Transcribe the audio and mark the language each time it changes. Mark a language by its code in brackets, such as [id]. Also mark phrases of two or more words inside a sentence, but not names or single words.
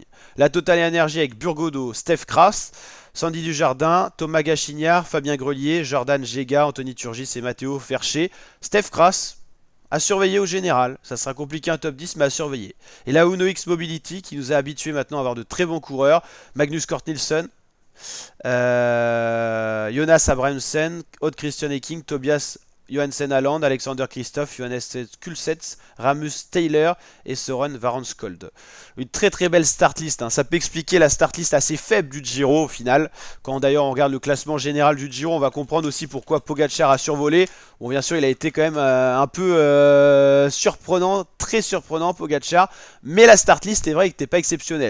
[fr] La Total Energy avec Burgodo, Steph Kras, Sandy Dujardin, Thomas Gachignard, Fabien Grelier, Jordan Gega, Anthony Turgis et Matteo Fercher. Steph Kras, à surveiller au général. Ça sera compliqué un top 10, mais à surveiller. Et la Uno X Mobility qui nous a habitués maintenant à avoir de très bons coureurs. Magnus Cort Nielsen, Jonas Abrahamsen, Odd Christian Eking, Tobias Johansen Halland, Alexander Christoph, Johannes Kulsets, Ramus Taylor et Søren Varanskold. Une très très belle [en] start list, [fr] hein. Ça peut expliquer la [en] start list [fr] assez faible du Giro au final. Quand d'ailleurs on regarde le classement général du Giro, on va comprendre aussi pourquoi Pogacar a survolé. Bon, bien sûr, il a été quand même un peu surprenant, très surprenant Pogacar, mais la [en] start list [fr] est vrai que n'était pas exceptionnelle.